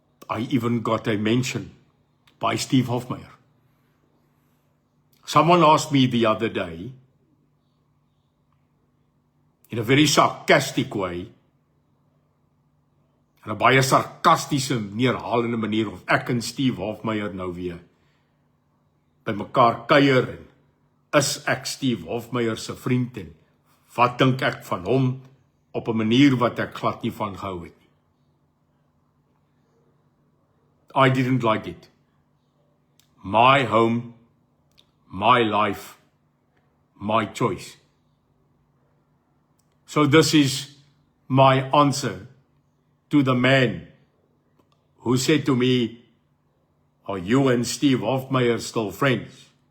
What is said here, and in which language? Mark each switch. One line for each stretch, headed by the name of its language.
English: I even got a mention by Steve Hofmeyr. Someone asked me the other day, in a very sarcastic way,
Afrikaans: in 'n baie sarkastiese, neerhalende manier of ek en Steve Hofmeyr nou weer by mekaar kuier en is ek Steve Hofmeyr se vriend en wat dink ek van hom op 'n manier wat ek glad nie van gehou het nie.
English: I didn't like it. My home, my life, my choice. So this is my answer to the man who said to me, are you and Steve Hofmeyr still friends?